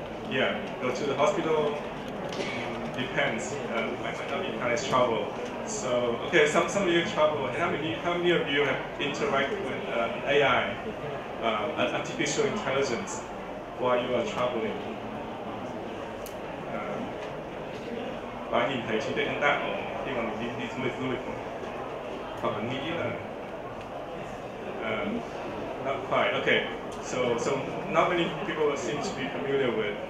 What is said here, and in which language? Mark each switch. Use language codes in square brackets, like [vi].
[en] Yeah, go to the hospital. Depends. Might not be kind of travel. So okay, some of you travel. How many of you have interacted with AI, artificial intelligence, while you are traveling? [vi] Có nhìn thấy trí tuệ nhân tạo khi mà mình đi du lịch hoặc là nghĩ là [en] not quite. Okay, so not many people seem to be familiar with.